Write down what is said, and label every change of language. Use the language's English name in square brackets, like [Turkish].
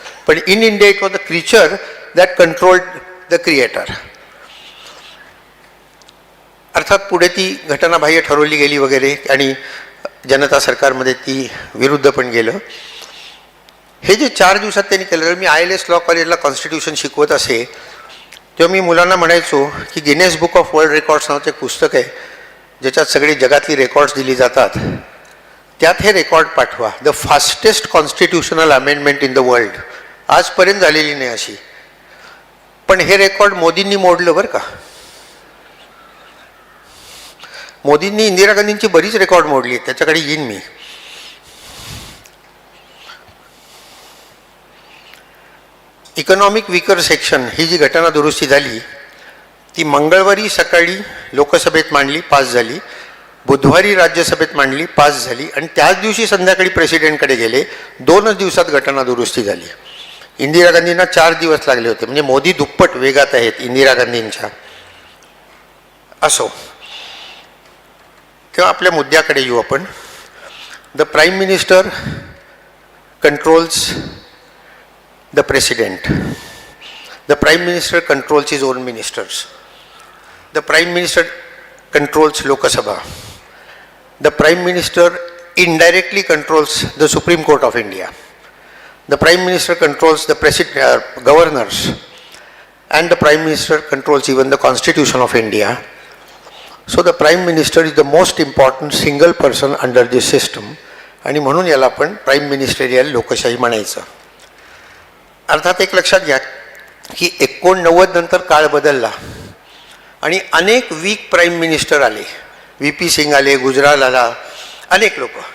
[English] पण in India it was the creature that controlled the creator. [Marathi] अर्थात पुढे ती घटना बाह्य ठरवली गेली वगैरे आणि जनता सरकारमध्ये ती विरुद्ध पण गेलं. हे जे 4 दिवसात त्यांनी केलं. तर मी ILS लॉ कॉलेजला कॉन्स्टिट्यूशन शिकवत असे तेव्हा मी मुलांना म्हणायचो की Guinness book of world records नावाचं एक पुस्तक आहे ज्याच्यात सगळी जगातली रेकॉर्ड्स दिली जातात. त्यात हे रेकॉर्ड पाठवा. [English] The fastest constitutional amendment in the world. [Marathi] आजपर्यंत झालेली नाही अशी. पण हे रेकॉर्ड मोदींनी मोडलं बरं का. मोदींनी इंदिरा गांधींची बरीच रेकॉर्ड मोडली. त्याच्याकडे येईन मी. इकॉनॉमिक वीकर सेक्शन ही जी घटना दुरुस्ती झाली ती मंगळवारी सकाळी लोकसभेत मांडली, पास झाली. बुधवारी राज्यसभेत मांडली, पास झाली. आणि त्याच दिवशी संध्याकाळी प्रेसिडेंटकडे गेले. 2च दिवसात घटना दुरुस्ती झाली. इंदिरा गांधींना 4 दिवस लागले होते. म्हणजे मोदी दुप्पट वेगात आहेत इंदिरा गांधींच्या. असो, तेव्हा आपल्या मुद्द्याकडे येऊ आपण. [English] The prime minister controls the president. The prime minister controls his own ministers. The prime minister controls Lok Sabha. The prime minister indirectly controls the Supreme Court of India. The prime minister controls the governors, and the prime minister controls even the constitution of India. So the prime minister is the most important single person under this system, [Marathi] आणि म्हणून याला आपण prime ministerial लोकशाही म्हणायचं. अर्थात एक लक्षात घ्या की 89 नंतर काळ बदलला आणि अनेक वीक प्राईम मिनिस्टर आले. VP सिंग आले, गुजराल आला, अनेक लोक.